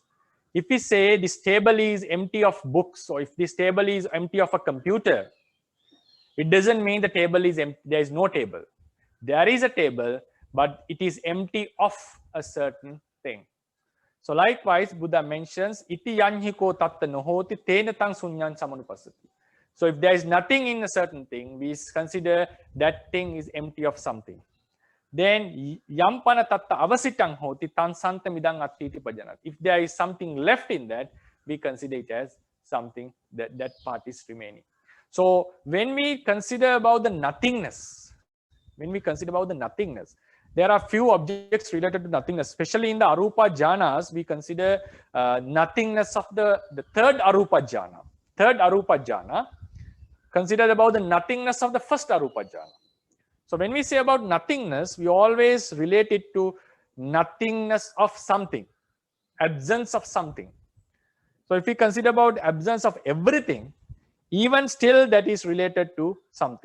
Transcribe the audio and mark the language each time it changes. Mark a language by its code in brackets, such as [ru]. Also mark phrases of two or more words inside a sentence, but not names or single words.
[en] If we say this table is empty of books, or if this table is empty of a computer, it doesn't mean the table is empty. There is no table. There is a table, but it is empty of a certain thing. So likewise, Buddha mentions [pi] iti yanhiko tatta nohoti tena tang sunyan samanupasati. [en] So if there is nothing in a certain thing, we consider that thing is empty of something. [pi] Then yampana tatta avasitang hoti tan santamidang attiti pajanat. [en] If there is something left in that, we consider it as something that part is remaining. So when we consider about the nothingness, there are few objects related to nothingness, especially in the arupa jhanas. We consider nothingness of the third arupa jhana. Third arupa jhana considered about the nothingness of the first arupa jhana. So when we say about nothingness, we always relate it to nothingness of something, absence of something. So if we consider about absence of everything, even still that is related to something.